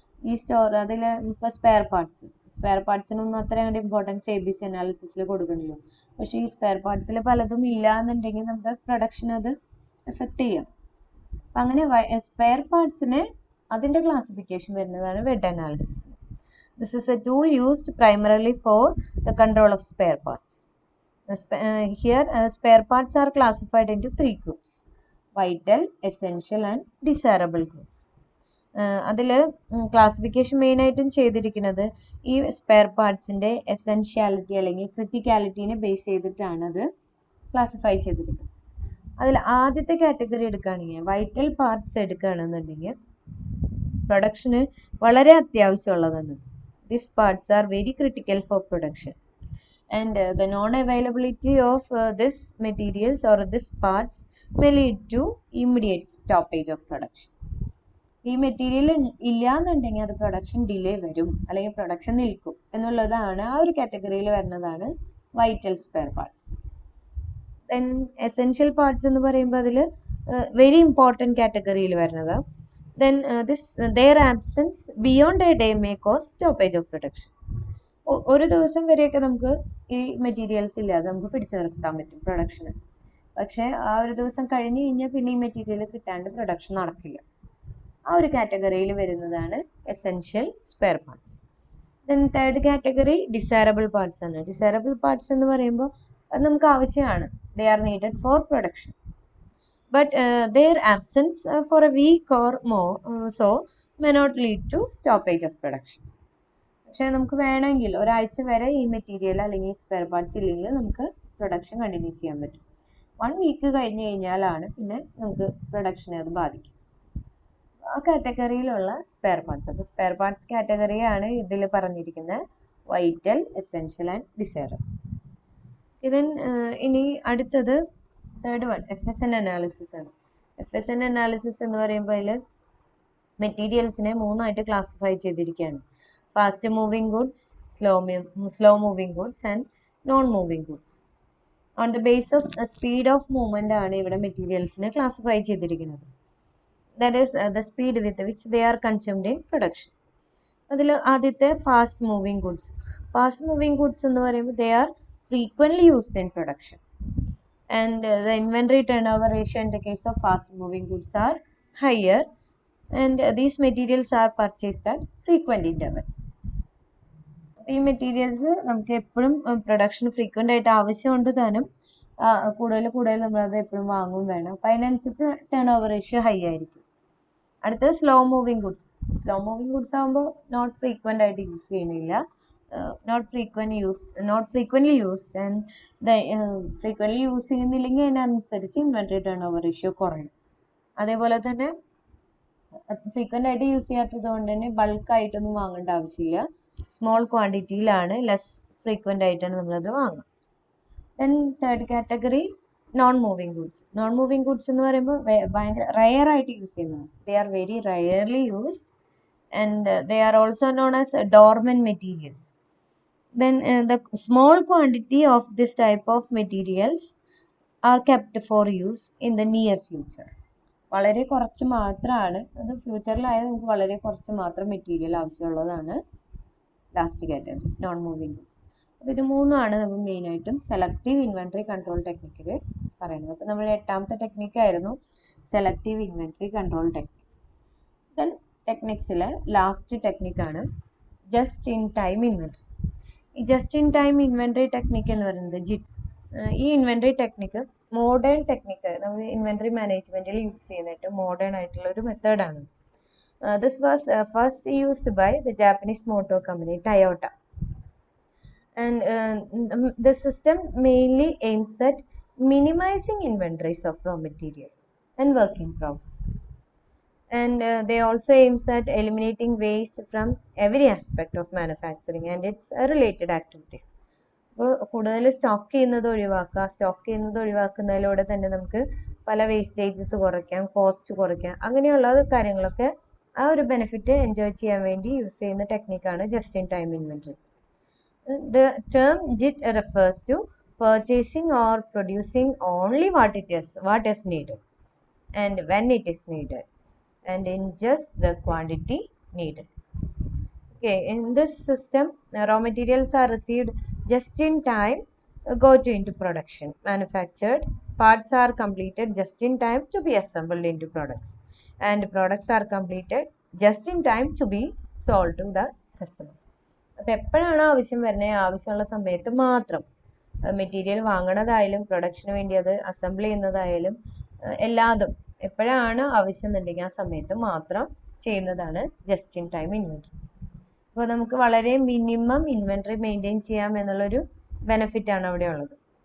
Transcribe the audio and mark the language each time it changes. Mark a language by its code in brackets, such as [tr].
[ml] ഈ അതിൽ ഇപ്പോൾ സ്പെയർ പാർട്സിനൊന്നും അത്ര അങ്ങോട്ട് ഇമ്പോർട്ടൻസ് ABC അനാലിസിസിൽ കൊടുക്കണില്ല. പക്ഷേ ഈ സ്പെയർ പാർട്സിൽ പലതും ഇല്ല എന്നുണ്ടെങ്കിൽ നമ്മുടെ പ്രൊഡക്ഷൻ അത് എഫക്റ്റ് ചെയ്യാം. അപ്പം അങ്ങനെ സ്പെയർ പാർട്സിനെ അതിൻ്റെ ക്ലാസിഫിക്കേഷൻ വരുന്നതാണ് wed analysis. [en] This is a tool used primarily for the control of spare parts. Here spare parts are classified into 3 groups: vital, essential and desirable groups. [ml] അതിൽ ക്ലാസിഫിക്കേഷൻ മെയിനായിട്ടും ചെയ്തിരിക്കുന്നത് ഈ സ്പെയർ പാർട്സിൻ്റെ എസെൻഷ്യാലിറ്റി അല്ലെങ്കിൽ ക്രിട്ടിക്കാലിറ്റീനെ base ചെയ്തിട്ടാണ് അത് classify ചെയ്തിരിക്കുന്നത്. അതിൽ ആദ്യത്തെ കാറ്റഗറി എടുക്കുകയാണെങ്കിൽ, വൈറ്റൽ പാർട്സ് എടുക്കുകയാണെന്നുണ്ടെങ്കിൽ പ്രൊഡക്ഷന് വളരെ അത്യാവശ്യമുള്ളതാണ്. [en] These parts are very critical for production, and the non-availability of this materials or this parts may lead to immediate stoppage of production. [ml] ഈ മെറ്റീരിയൽ ഇല്ല എന്നുണ്ടെങ്കിൽ അത് പ്രൊഡക്ഷൻ ഡിലേ വരും, അല്ലെങ്കിൽ പ്രൊഡക്ഷൻ നിൽക്കും എന്നുള്ളതാണ് ആ ഒരു കാറ്റഗറിയിൽ വരുന്നതാണ് vital spare parts. Then essential parts എന്ന് പറയുമ്പോൾ അതിൽ വെരി ഇമ്പോർട്ടൻറ്റ് കാറ്റഗറിയിൽ വരുന്നത്. [en] Then their absence beyond a day may cause stoppage of production. [ml] ഒരു ദിവസം വരെയൊക്കെ നമുക്ക് ഈ മെറ്റീരിയൽസ് ഇല്ലാതെ നമുക്ക് പിടിച്ചു നിർത്താൻ പറ്റും പ്രൊഡക്ഷന്. പക്ഷേ ആ ഒരു ദിവസം കഴിഞ്ഞ് കഴിഞ്ഞാൽ പിന്നെ ഈ മെറ്റീരിയൽ കിട്ടാണ്ട് പ്രൊഡക്ഷൻ നടക്കില്ല. ആ ഒരു കാറ്റഗറിയിൽ വരുന്നതാണ് essential spare parts. Then third category desirable parts ആണ്. ഡിസൈറബിൾ പാർട്സ് എന്ന് പറയുമ്പോൾ അത് നമുക്ക് ആവശ്യമാണ്, [en] They are needed for production. But their absence for a week or more so may not lead to stoppage of production. [ml] പക്ഷേ നമുക്ക് വേണമെങ്കിൽ ഒരാഴ്ച വരെ ഈ മെറ്റീരിയൽ അല്ലെങ്കിൽ സ്പെയർ പാർട്സ് ഇല്ലെങ്കിൽ നമുക്ക് പ്രൊഡക്ഷൻ കണ്ടിന്യൂ ചെയ്യാൻ പറ്റും. 1 വീക്ക് കഴിഞ്ഞ് കഴിഞ്ഞാലാണ് പിന്നെ നമുക്ക് പ്രൊഡക്ഷനെ അത് ബാധിക്കും. ആ കാറ്റഗറിയിലുള്ള സ്പെയർ പാർട്സ്, അപ്പോൾ സ്പെയർ പാർട്സ് കാറ്റഗറിയാണ് ഇതിൽ പറഞ്ഞിരിക്കുന്ന വൈറ്റൽ, എസെൻഷ്യൽ ആൻഡ് ഡിസൈറബിൾ. ഇനി അടുത്തത് തേർഡ് വൺ FSN അനാലിസിസ് ആണ്. FSN അനാലിസിസ് എന്ന് പറയുമ്പോൾ അതിൽ മെറ്റീരിയൽസിനെ 3ആയിട്ട് ക്ലാസിഫൈ ചെയ്തിരിക്കുകയാണ്: fast moving goods, slow moving goods and non moving goods. [en] on the base of speed of movement [ml] ആണ് ഇവിടെ മെറ്റീരിയൽസിനെ ക്ലാസിഫൈ ചെയ്തിരിക്കുന്നത്. [en] That is the speed with which they are consumed in production. [ml] അതിൽ ആദ്യത്തെ fast moving goods. Fast moving goods എന്ന് പറയുമ്പോൾ [en] They are frequently used in production. And the inventory turnover ratio in the case of fast moving goods are higher and these materials are purchased at frequent intervals. [ml] ഈ materials നമുക്ക് എപ്പോഴും production frequent ആയിട്ട് ആവശ്യമുണ്ട് താനും കൂടുതൽ നമ്മളത് എപ്പോഴും വാങ്ങും വേണം. അപ്പം അതിനനുസരിച്ച് ടേൺ ഓവർ റേഷ്യോ ഹൈ ആയിരിക്കും. അടുത്തത് slow moving goods. Slow moving goods ആകുമ്പോൾ നോട്ട് ഫ്രീക്വന്റ് ആയിട്ട് യൂസ് ചെയ്യുന്നില്ല, [en] not frequently used [ml] and frequently use ചെയ്യുന്നില്ലെങ്കിൽ അതിനനുസരിച്ച് ഇൻവെന്ററി ടേൺ ഓവർ റേഷ്യോ കുറയും. അതേപോലെ തന്നെ ഫ്രീക്വന്റ് ആയിട്ട് യൂസ് ചെയ്യാത്തത് കൊണ്ട് തന്നെ ബൾക്ക് ആയിട്ടൊന്നും വാങ്ങേണ്ട ആവശ്യമില്ല, സ്മോൾ ക്വാണ്ടിറ്റിയിലാണ് ലെസ് ഫ്രീക്വന്റ് ആയിട്ടാണ് നമ്മളത് വാങ്ങുക. Then third category non moving goods. Non moving goods എന്ന് പറയുമ്പോൾ ഭയങ്കര റയർ ആയിട്ട് യൂസ് ചെയ്യുന്നതാണ്. [en] They are very rarely used and they are also known as dormant materials. Then the small quantity of this type of materials are kept for use in the near future. [ml] വളരെ കുറച്ച് മാത്രമാണ് അത്, ഫ്യൂച്ചറിലായാലും നമുക്ക് വളരെ കുറച്ച് മാത്രം material ആവശ്യമുള്ളതാണ് last category non moving goods. അപ്പോൾ ഇത് മൂന്നുമാണ് നമ്മൾ മെയിനായിട്ടും സെലക്റ്റീവ് ഇൻവെന്ററി കൺട്രോൾ ടെക്നിക്കിൽ പറയുന്നത്. അപ്പോൾ നമ്മൾ 8ാമത്തെ ടെക്നിക്കായിരുന്നു selective inventory control technique. Then ടെക്നിക്സിലെ last ടെക്നിക്കാണ് just in time inventory. ഈ just in time inventory technique എന്ന് പറയുന്നത് ജിറ്റ്. ഈ ഇൻവെന്ററി ടെക്നിക്ക് മോഡേൺ ടെക്നിക്ക്, നമ്മൾ ഇൻവെന്ററി മാനേജ്മെന്റിൽ യൂസ് ചെയ്യുന്നതായിട്ട് മോഡേൺ ആയിട്ടുള്ള ഒരു മെത്തേഡാണ്. [en] This was first used by the Japanese motor company Toyota, and the system mainly aims at minimizing inventories of raw material and work in progress, and they also aims at eliminating waste from every aspect of manufacturing and its related activities. [ml] അപ്പോൾ കൂടുതൽ stock ചെയ്യുന്നത് ഒഴിവാക്കുന്നതിലൂടെ തന്നെ നമുക്ക് പല wastages കുറയ്ക്കാം, cost കുറയ്ക്കാം, അങ്ങനെയുള്ള കാര്യങ്ങളൊക്കെ ആ ഒരു ബെനിഫിറ്റ് എൻജോയ് ചെയ്യാൻ വേണ്ടി യൂസ് ചെയ്യുന്ന ടെക്നിക്കാണ് just in time inventory. [en] The term JIT refers to purchasing or producing only what is needed and when it is needed and in just the quantity needed. Okay, in this system, raw materials are received just in time, go into production, manufactured, parts are completed just in time to be assembled into products, and products are completed just in time to be sold to the customers. [ml] അപ്പോൾ എപ്പോഴാണ് ആവശ്യം വരുന്നത്, ആവശ്യമുള്ള സമയത്ത് മാത്രം material വാങ്ങണതായാലും production വേണ്ടി അത് assemble ചെയ്യുന്നതായാലും എല്ലാതും എപ്പോഴാണ് ആവശ്യം എന്നുണ്ടെങ്കിൽ ആ സമയത്ത് മാത്രം ചെയ്യുന്നതാണ് ജസ്റ്റ് ഇൻ ടൈം ഇൻവെന്ററി. അപ്പോൾ നമുക്ക് വളരെ മിനിമം ഇൻവെന്ററി മെയിൻറ്റെയിൻ ചെയ്യാം എന്നുള്ളൊരു ബെനിഫിറ്റ് ആണ് അവിടെ ഉള്ളത്.